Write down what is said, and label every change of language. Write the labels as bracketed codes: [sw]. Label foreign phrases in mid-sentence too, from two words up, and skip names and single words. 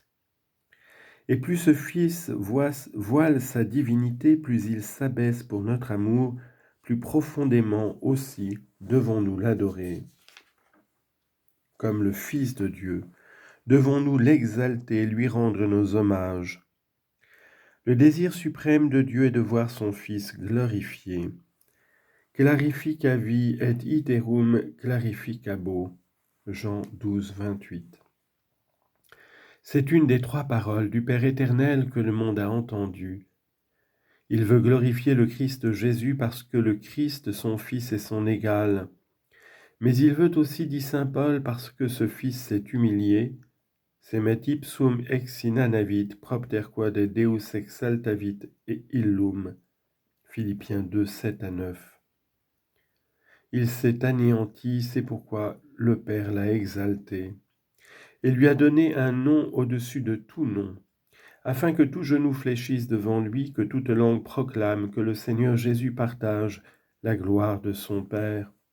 [fr] Et plus ce Fils voile sa divinité, plus il s'abaisse pour notre amour, plus profondément aussi devons-nous l'adorer. Comme le Fils de Dieu, devons-nous l'exalter, lui rendre nos hommages. Le désir suprême de Dieu est de voir son Fils glorifié. [la] Clarificavi et iterum clarificabo. [fr] Jean 12, 28. C'est une des trois paroles du Père éternel que le monde a entendues. Il veut glorifier le Christ Jésus parce que le Christ, son Fils, est son égal. Mais il veut aussi, dit saint Paul, parce que ce Fils s'est humilié, [la] semet ipsum ex inanavit propter quod Deus exaltavit et illum. [fr] Philippiens 2, 7 à 9. Il s'est anéanti, c'est pourquoi le Père l'a exalté, et lui a donné un nom au-dessus de tout nom, afin que tout genou fléchisse devant lui, que toute langue proclame que le Seigneur Jésus partage la gloire de son Père.